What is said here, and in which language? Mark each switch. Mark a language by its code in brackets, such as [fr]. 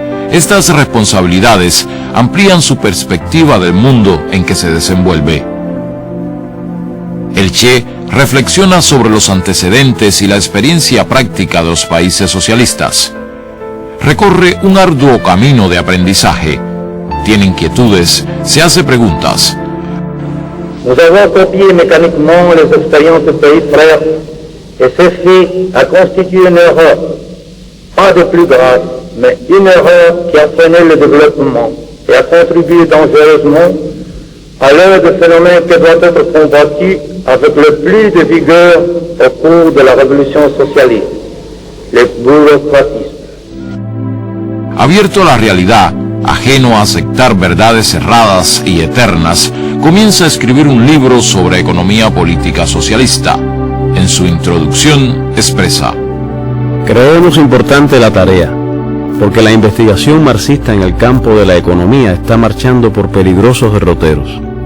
[es] Estas responsabilidades amplían su perspectiva del mundo en que se desenvuelve. El Che reflexiona sobre los antecedentes y la experiencia práctica de los países socialistas. Recorre un arduo camino de aprendizaje. Tiene inquietudes, se hace preguntas. [fr] Nous avons copié mécaniquement les expériences des pays frères et ceci a constitué une erreur, pas de plus grave, mais une erreur qui a freiné le développement et a contribué dangereusement à l'un des phénomènes qui doit être combattu avec le plus de vigueur au cours de la révolution socialiste, le bureaucratisme. [es] Abierto a la realidad, ajeno a aceptar verdades cerradas y eternas, comienza a escribir un libro sobre economía política socialista. En su introducción expresa: Creemos importante la tarea, porque la investigación marxista en el campo de la economía está marchando por peligrosos derroteros.